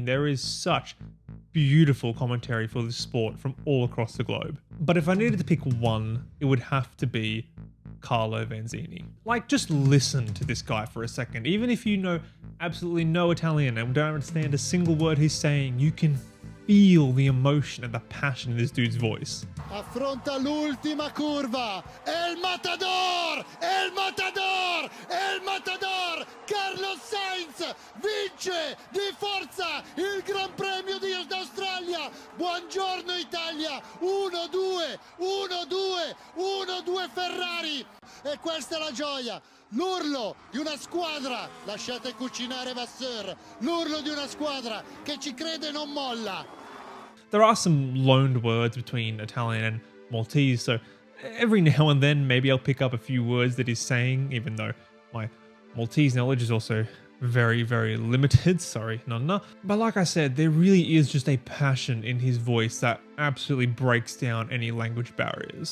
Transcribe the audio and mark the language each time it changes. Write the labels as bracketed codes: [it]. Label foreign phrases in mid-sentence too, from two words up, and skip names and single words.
[en] There is such beautiful commentary for this sport from all across the globe. But if I needed to pick one, it would have to be Carlo Vanzini. Like, just listen to this guy for a second. Even if you know absolutely no Italian and don't understand a single word he's saying, you can feel the emotion and the passion in this dude's voice. [it] Affronta l'ultima curva, [es] el matador, el matador, el matador, [it] Carlos Sainz vince di forza il Gran Premio d'Australia. Buongiorno Italia, 1-2, 1-2, 1-2 Ferrari. E questa è la gioia. L'urlo di una squadra, lasciate cucinare Vasseur, l'urlo di una squadra che ci crede e non molla. [en] There are some loaned words between Italian and Maltese, so every now and then maybe I'll pick up a few words that he's saying, even though my Maltese knowledge is also very, very limited. Sorry, nonna. But like I said, there really is just a passion in his voice that absolutely breaks down any language barriers.